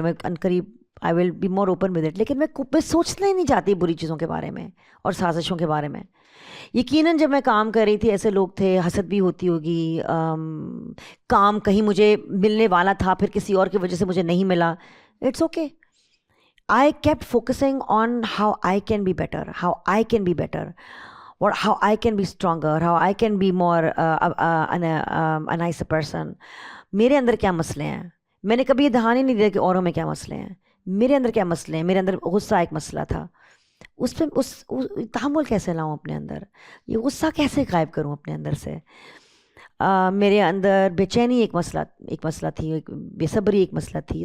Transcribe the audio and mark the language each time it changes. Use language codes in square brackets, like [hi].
[ur] میں عنقریب [en] I will be more open with it. [ur] لیکن میں سوچنا ہی نہیں چاہتی بری چیزوں کے بارے میں اور سازشوں کے بارے میں. یقیناً جب میں کام کر رہی تھی ایسے لوگ تھے، حسد بھی ہوتی ہوگی، کام کہیں مجھے ملنے والا تھا پھر کسی اور کی وجہ سے مجھے نہیں ملا. [en] It's okay. I kept focusing on how I can be better, how I can be better, or how I can be stronger, how I can be more a nicer person. [ur] میرے اندر کیا مسئلے ہیں؟ میں نے کبھی یہ دھیان ہی نہیں دیا کہ اوروں میں کیا مسئلے ہیں. میرے اندر کیا مسئلے ہیں؟ میرے اندر غصہ ایک مسئلہ تھا. اس پہ تحمل کیسے لاؤں اپنے اندر؟ یہ غصہ کیسے غائب کروں اپنے اندر سے؟ میرے اندر بے چینی ایک مسئلہ تھی، بے صبری ایک مسئلہ تھی.